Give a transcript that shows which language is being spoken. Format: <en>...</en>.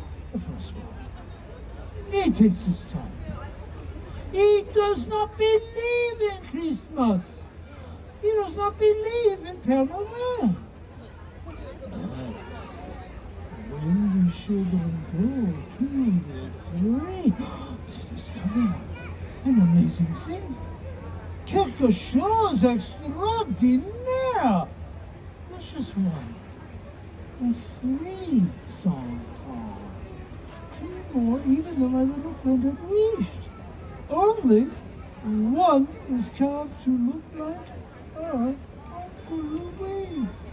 <en>Francois, he takes his time. He does not believe in Christmas. He does not believe in Père Noël. When the children go to the tree, they discover an amazing thing.</en> <fr>Quelque chose extraordinaire.</fr> <en>Not just one, but 3 Santons. 2 more even than my little friend had wished. Only one is carved to look like our Uncle Louis.</en>